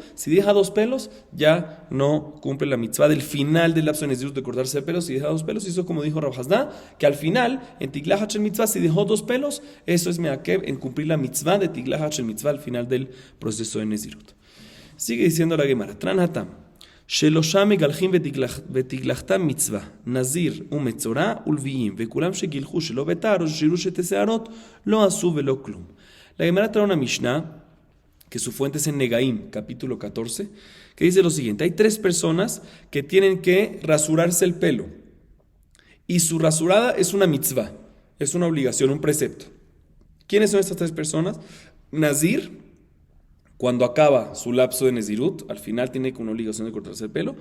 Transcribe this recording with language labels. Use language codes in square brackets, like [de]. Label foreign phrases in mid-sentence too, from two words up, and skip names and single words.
[es] Si deja 2 pelos, ya no cumple la mitzvah del final del lapso de nezirut de cortarse el pelo. Si deja 2 pelos, y eso como dijo Rav Hasda, que al final, en [he] תגלחת של מצוה, [es] si dejó 2 pelos, eso es meakev en cumplir la mitzvah de [he] תגלחת של מצוה [es] al final del proceso de nezirut. Sigue diciendo la Gemara, [he] תנן התם, שלושה מגלחים ותגלחתם מצווה, נזיר ומצורע ולוויים, וכולם שגילחו שלא בתר או ששירו שתי שערות, לא עשו ולא כלום. [es] La Gemara trae una Mishnah, que su fuente es en Negaim, capítulo 14, que dice lo siguiente, hay 3 personas que tienen que rasurarse el pelo, y su rasurada es una mitzvah, es una obligación, un precepto. ¿Quiénes son estas 3 personas? Nazir, cuando acaba su lapso de Nezirut, al final tiene una obligación de cortarse el pelo.